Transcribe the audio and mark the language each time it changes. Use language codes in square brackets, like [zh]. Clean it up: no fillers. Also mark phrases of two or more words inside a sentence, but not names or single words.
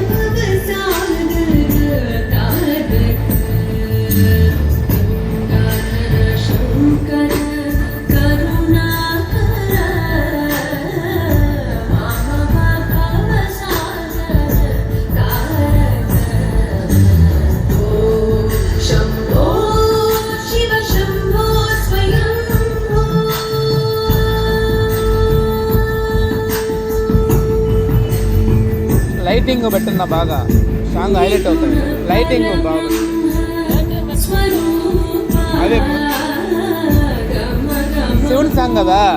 [sa] भवसागर तारक गंगाधर शंकर करुणाकर मामव भवसागर तारक ओ शंभो शिव शंभो स्वयंभू [te] లైటింగ్ పెట్టిన బాగా [en] song highlight [te] అవుతుంది. లైటింగ్ బాగా అదే శివుని సాంగ్ కదా.